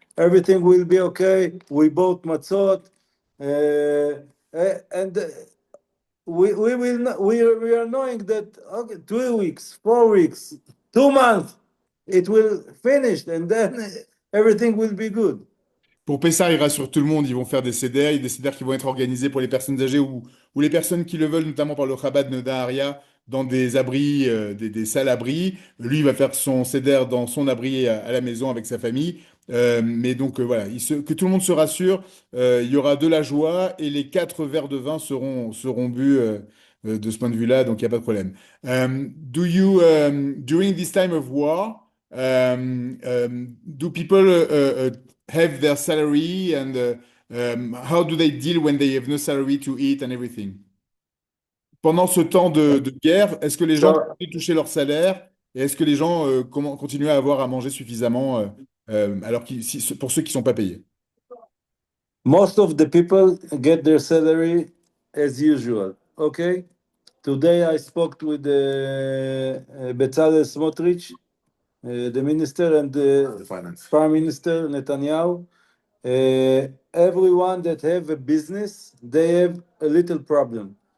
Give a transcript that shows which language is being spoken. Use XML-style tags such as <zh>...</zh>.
<en>Everything will be okay. We bought matzot. And we are knowing that okay, 2 weeks, 4 weeks, 2 months, it will finish, and then everything will be good.</en> <fr>Pour Pessah, il rassure tout le monde, ils vont faire des CDR qui vont être organisés pour les personnes âgées ou les personnes qui le veulent, notamment par le Chabad de Nahariya, dans des abris, des salles abris. Lui, il va faire son CDR dans son abri à la maison avec sa famille. Mais donc voilà, que tout le monde se rassure, il y aura de la joie et les 4 verres de vin seront bu de ce point de vue-là, donc il n'y a pas de problème.</fr> <en>During this time of war, do people have their salary and how do they deal when they have no salary to eat and everything?</en> <fr>Pendant ce temps de guerre, est-ce que les gens</fr> <en>So</en> <fr>continuent de toucher leur salaire et est-ce que les gens continuent à avoir à manger suffisamment pour ceux qui ne sont pas payés?</fr> <en>most of the people get their salary as usual. Okay. Today I spoke with Bezalel Smotrich, the minister, and the Prime Minister Netanyahu. Everyone that have a business, they have a little problem.</en>